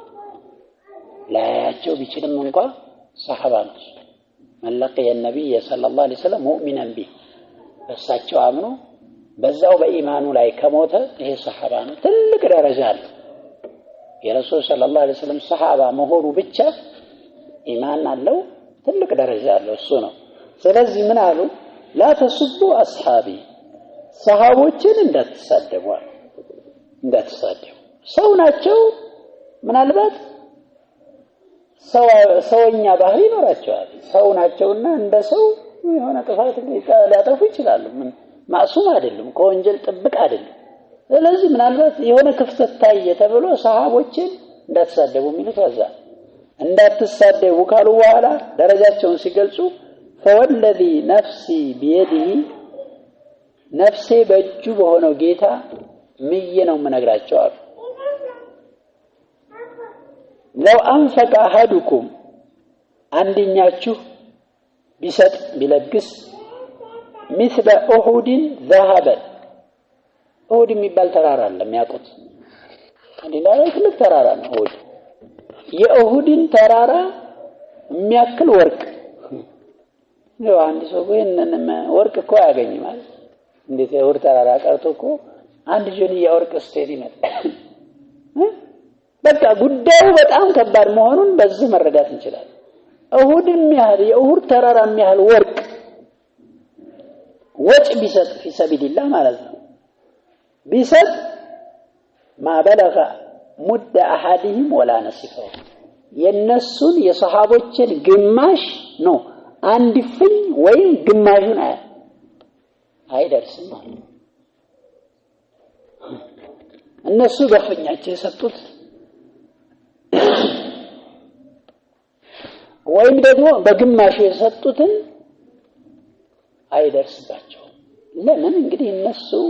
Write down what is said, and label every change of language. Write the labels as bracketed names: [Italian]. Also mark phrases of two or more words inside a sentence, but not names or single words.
[Amharic] ላያያቸው ቢችልም እንኳን ሰሃባ ነው። [Arabic] من لقي النبي صلى الله عليه وسلم مؤمنا به [Amharic] በሳቸው አምኖ በዛው በኢማኑ ላይ ከሞተ ይሄ ሰሃባ ነው። ትልቅ ደረጃ አለው። የረሱል [Arabic] صلى الله عليه وسلم [Amharic] ሰሃባ መሆኑ ብቻ ኢማን አለው ትልቅ ደረጃ አለው እሱ ነው። ስለዚህ ምን አሉ [Arabic] لا تسبوا أصحابي [Amharic] ሰሃቦችን እንዳትሳደቡ ሰው ናቸው ምናልባት ሰውኛ ባህሪ ይኖራቸዋል ሰው ናቸውና እንደ ሰው የሆነ ጥፋት ሊያጠፉ ይችላሉ ምን ማሱም አይደለም ከወንጀል ጥብቅ አይደለም ስለዚህ ምናልባት የሆነ ክፍተት ታየ ተብሎ ሰሃቦችን እንዳትሳደቡ የሚሉት ወዛ እንዳትሳደቡ ካሉ በኋላ ደረጃቸውን ሲገልጹ [Arabic] فوالذي نفسي بيده نفسي [Amharic] በእጁ በሆነው ጌታ ምዬ ነው የምነግራቸው አሉ [Arabic] لو أنفق أحدكم [Amharic] አንደኛችሁ ቢሰጥ ቢለግስ [Arabic] مثل أحد ذهبا أحد [Amharic] የሚባል ተራራ አለ የሚያውቁት ሌላ ትልቅ ተራራ ነው أحد የأحድን ተራራ የሚያክል ወርቅ ነው አንድ ሰው ወይንም ወርቅ እኮ ያገኝ ማለት እንዴት የወርቅ ተራራ ቀርቶ እኮ አንድ ጆንያ ወርቅ ስቴዲ ነው በቃ ጉዳዩ በጣም ከባድ መሆኑን በዚህ መረዳት እንችላለን أحدን ያህል የأحድ ተራራ ያህል ወርቅ ወጭ ቢሰጥ [Arabic] في سبيل الله [Amharic] ማለት ነው ቢሰጥ [Arabic] ما بلغ مد احدهم ولا نصفه [Amharic] የነሱን የሷሃቦችን ግማሽ ነው አንድ ፍኝ ወይም ግማሹን አይደርስም እነሱ በፍኛቸው የሰጡት ወይም ደግሞ በግማሹ የሰጡትን አይደርስባቸው ለምን እንግዲህ እነሱ